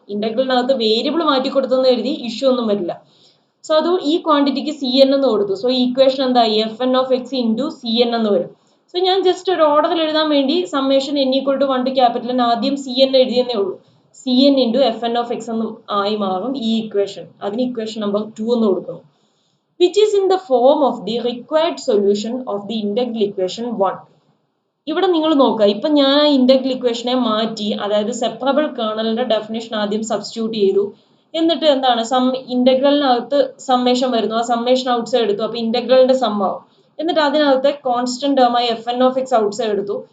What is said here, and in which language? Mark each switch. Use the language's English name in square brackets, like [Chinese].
[Malayalam] ഇന്റഗ്രലിനകത്ത് variable മാറ്റി കൊടുത്തെന്ന് എഴുതി ഇഷ്യൂ ഒന്നും വരില്ല. സോ അത് ഈ ക്വാണ്ടിറ്റിക്ക് സി എൻ എന്ന് കൊടുത്തു. സോ ഈക്വേഷൻ എന്തായി? F N of X into C N എന്ന് വരും. സോ ഞാൻ ജസ്റ്റ് ഒരു ഓർഡറിൽ എഴുതാൻ വേണ്ടി summation n equal to 1 to capital N ആദ്യം സി എൻ എഴുതിയെന്നേ ഉള്ളൂ. C N into F N of X എന്നും ആയി മാറും ഈ ഇക്വേഷൻ. അതിന് ഇക്വേഷൻ നമ്പർ 2 എന്ന് കൊടുക്കുന്നു, [English] which is in the form of the required solution of the integral equation 1. [Malayalam] ഇവിടെ നിങ്ങൾ നോക്കുക, ഇപ്പൊ ഞാൻ ആ ഇന്റഗ്രൽ ഇക്വേഷനെ മാറ്റി, അതായത് സെപ്പറബിൾ കേർണലിന്റെ ഡെഫിനേഷൻ ആദ്യം സബ്സ്റ്റിറ്റ്യൂട്ട് ചെയ്തു. എന്നിട്ട് എന്താണ്, ഇന്റഗ്രലിനകത്ത് സമ്മേഷൻ വരുന്നു, ആ സമ്മേഷൻ ഔട്ട് സൈഡ് എടുത്തു. അപ്പൊ ഇന്റഗ്രലിന്റെ സം ആവും. എന്നിട്ട് അതിനകത്തെ constant ടേമായി F N of X out side എടുത്തു.